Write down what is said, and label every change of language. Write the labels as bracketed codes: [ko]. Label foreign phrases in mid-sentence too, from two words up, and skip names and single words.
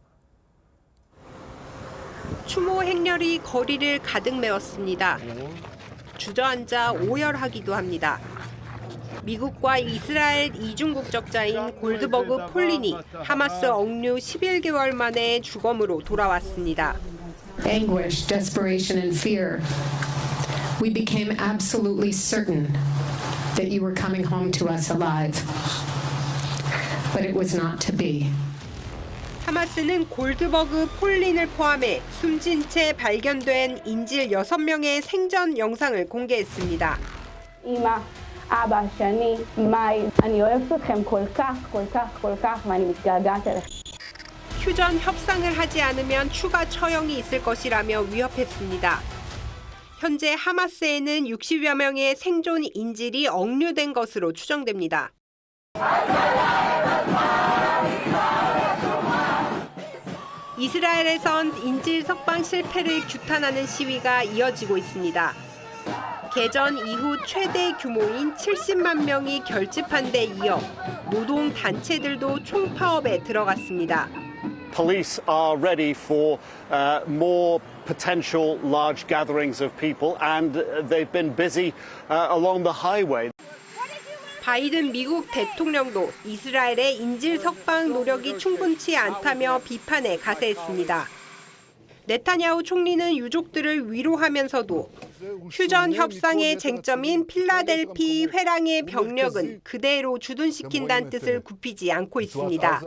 [ko] 추모 행렬이 거리를 가득 메웠습니다. 주저앉아 오열하기도 합니다. 미국과 이스라엘 이중 국적자인 골드버그 폴린이 하마스 억류 11개월 만에 주검으로 돌아왔습니다. [en] Anguish, desperation, and fear. We became absolutely certain that you were coming home to us alive. But it was not to be. [ko] 하마스는 골드버그 폴린을 포함해 숨진 채 발견된 인질 6명의 생전 영상을 공개했습니다. [he] אמא, אבא, שאני, מאי, אני אוהבת אתכם כל כך, כל כך, כל כך, ואני מתגעגעת אליכם. [ko] 휴전 협상을 하지 않으면 추가 처형이 있을 것이라며 위협했습니다. 현재 하마스에는 60여 명의 생존 인질이 억류된 것으로 추정됩니다. 이스라엘에선 인질 석방 실패를 규탄하는 시위가 이어지고 있습니다. 개전 이후 최대 규모인 70만 명이 결집한 데 이어 노동 단체들도 총파업에 들어갔습니다. [en] Police are ready for more potential large gatherings of people, and they've been busy along the highway. [ko] 바이든 미국 대통령도 이스라엘의 인질 석방 노력이 충분치 않다며 비판에 가세했습니다. 네타냐후 총리는 유족들을 위로하면서도 휴전 협상의 쟁점인 필라델피 회랑의 병력은 그대로 주둔시킨다는 뜻을 굽히지 않고 있습니다.